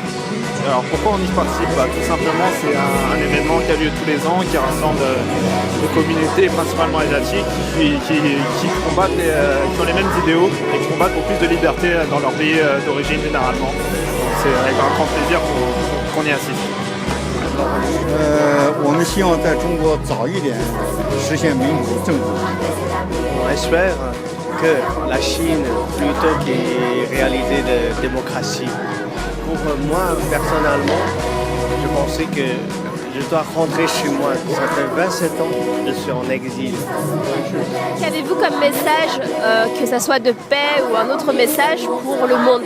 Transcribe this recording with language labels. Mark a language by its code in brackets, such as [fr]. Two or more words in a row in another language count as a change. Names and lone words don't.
[fr] Alors pourquoi on y participe? Tout simplement, c'est un événement qui a lieu tous les ans, qui rassemble des communautés principalement asiatiques qui combattent, qui ont les mêmes idéaux et qui combattent pour plus de liberté dans leur pays d'origine généralement. Donc c'est avec un grand plaisir qu'on y assiste. [zh] 我们希望在中国早一点实现民主政治。 [fr] On espère que la Chine, plutôt que réaliser de démocratie. Pour moi, personnellement, je pensais que je dois rentrer chez moi. Ça fait 27 ans que je suis en exil. Qu'avez-vous comme message, que ça soit de paix ou un autre message pour le monde?